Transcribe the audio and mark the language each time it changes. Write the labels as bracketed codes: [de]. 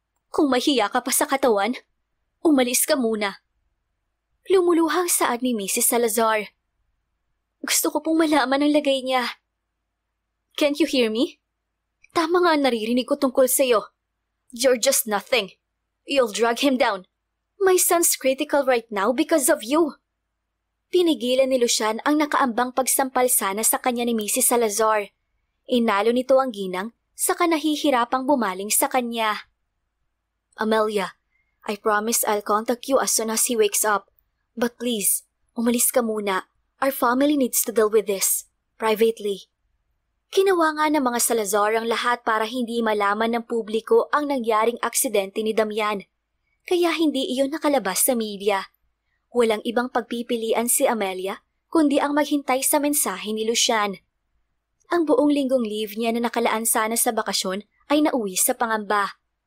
[tl] Kung mahiya ka pa sa katawan, umalis ka muna. Lumuluhang saad ni Mrs. Salazar. Gusto ko pong malaman ang lagay niya. [en] Can't you hear me? [tl] Tama nga ang naririnig ko tungkol sa'yo. [en] You're just nothing. You'll drag him down. My son's critical right now because of you. [tl] Pinigilan ni Lucian ang nakaambang pagsampal sana sa kanya ni Mrs. Salazar. Inalo nito ang ginang saka nahihirapang bumaling sa kanya. [en] Amelia, I promise I'll contact you as soon as he wakes up. But please, [tl] umalis ka muna. [en] Our family needs to deal with this, privately. [tl] Ginawa nga ng mga Salazar ang lahat para hindi malaman ng publiko ang nangyaring aksidente ni Damian. Kaya hindi iyon nakalabas sa media. Walang ibang pagpipilian si Amelia kundi ang maghintay sa mensahe ni Lucian. Ang buong linggong leave niya na nakalaan sana sa bakasyon ay nauwi sa pangamba.